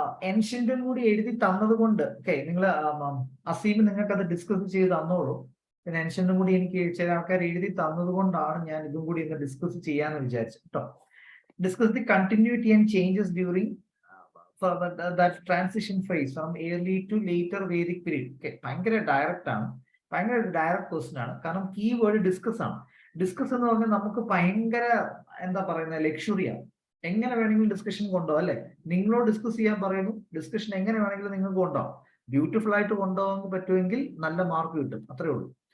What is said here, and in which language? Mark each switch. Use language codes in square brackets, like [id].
[ml] എൻഷ്യന്റും കൂടി എഴുതി തന്നത് കൊണ്ട് നിങ്ങൾ അസീം നിങ്ങൾക്ക് അത് ഡിസ്കസ് ചെയ്ത് തന്നോളൂ. പിന്നെ എൻഷ്യന്റും കൂടി എനിക്ക് ചില ആൾക്കാർ എഴുതി തന്നത് കൊണ്ടാണ് ഞാൻ ഇതും കൂടി ഇന്ന് ഡിസ്കസ് ചെയ്യാന്ന് വിചാരിച്ചു കേട്ടോ. [en] Discuss the continuity and changes during that transition phase from early to later Vedic period. [ml] ഭയങ്കര ഡയറക്റ്റ് ആണ്, ഭയങ്കര ഡയറക്റ്റ് ക്വസ്റ്റ്യൻ ആണ്. കാരണം കീവേഡ് ഡിസ്കസ് ആണ്. ഡിസ്കസ് എന്ന് പറഞ്ഞാൽ നമുക്ക് ഭയങ്കര എന്താ പറയുന്നത്, ലക്ഷറിയാണ്. എങ്ങനെ വേണമെങ്കിലും ഡിസ്കഷൻ കൊണ്ടുപോകാം അല്ലെ. നിങ്ങളോട് ഡിസ്കസ് ചെയ്യാൻ പറയുന്നു, ഡിസ്കഷൻ എങ്ങനെ വേണമെങ്കിലും നിങ്ങൾക്ക് കൊണ്ടുപോകാം. ബ്യൂട്ടിഫുൾ ആയിട്ട് കൊണ്ടുപോകാൻ പറ്റുമെങ്കിൽ നല്ല മാർക്ക് കിട്ടും, അത്രേ ഉള്ളൂ.